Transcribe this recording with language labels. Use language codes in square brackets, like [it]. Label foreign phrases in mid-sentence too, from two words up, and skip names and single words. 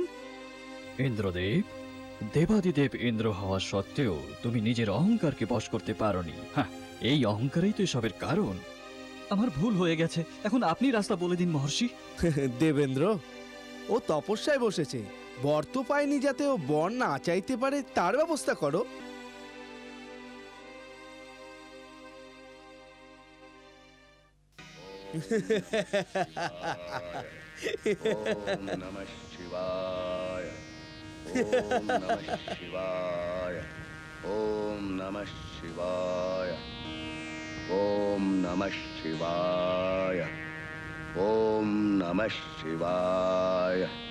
[bn] ইন্দ্রদেব, দেবাদিদেব ইন্দ্র হওয়া সত্ত্বেও তুমি নিজের অহংকারকে বশ করতে পারোনি। হ্যাঁ, এই অহংকারই তো এসবের কারণ। আমার ভুল হয়ে গেছে, এখন আপনি রাস্তা বলে দিন মহর্ষি। দেবেন্দ্র, ও তপস্যায় বসেছে, বর তো পায়নি, যাতে ও বর না চাইতে পারে তার ব্যবস্থা করো। [sa] ওম নমঃ শিবায়, ওম নমঃ শিবায়, ওম নমঃ শিবায়, ওম নমঃ শিবায়, ওম নমঃ শিবায়,